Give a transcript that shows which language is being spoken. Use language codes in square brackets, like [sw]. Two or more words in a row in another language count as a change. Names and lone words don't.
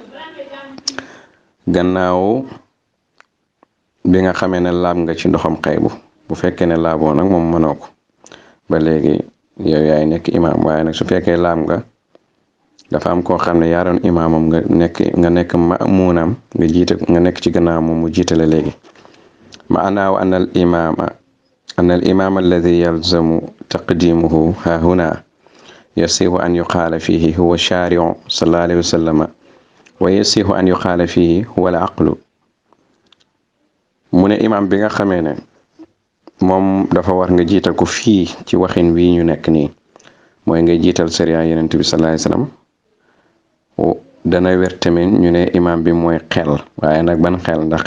[wo] gannaaw bi nga xamee ne laab nga ci ndoxam xaybu bu fekkee ne laaboo nag moom mënoo ko ba léegi yow yaay nekk imaam waaye nag su fekkee laab nga dafa am koo xam ne yaa doon imaamam nga nekk mamuunam nga jiite nga nekk ci gannaaw moom mu jiitale léegi maanaaw [ar] أن الإمام الذي يلزم تقديمه هاهنا يصح أن يقال فيه هو الشارع صلى الله عليه وسلم ويصح أن يقال فيه هو العقل [wo] mu ne imam bi nga xamee ne moom dafa war nga jiital ko fii ci waxin wii ñu nekk nii mooy nga jiital sariya yonent bi [ar] صلى الله عليه وسلم [wo] dana wér tamit ñu ne imam bi mooy xel waaye nag ban xel ndax